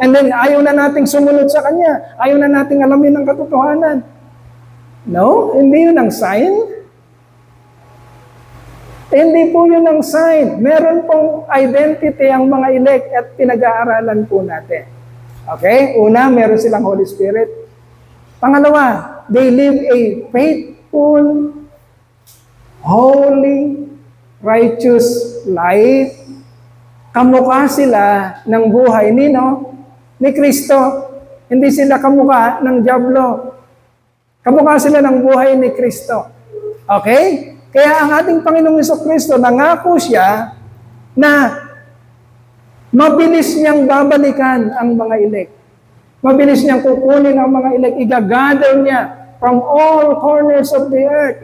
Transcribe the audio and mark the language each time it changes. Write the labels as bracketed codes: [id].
[en] And then, [tl] ayaw na nating sumunod sa Kanya. Ayaw na nating alamin ang katotohanan. No, hindi yun ang sign. Hindi po yun ang sign. Meron pong identity ang mga elect at pinag-aaralan po natin. Okay? Una, meron silang Holy Spirit. [en] Pangalawa, they live a faithful, holy, righteous life. [tl] Kamukha sila ng buhay ni Kristo. Hindi sila kamukha ng diablo. Kamukha sila ng buhay ni Kristo. Okay? Kaya ang ating Panginoong Jesucristo, nangako siya na mabilis niyang babalikan ang mga elect. Mabilis niyang kukunin ang mga elect. Igagather niya [en] from all corners of the earth.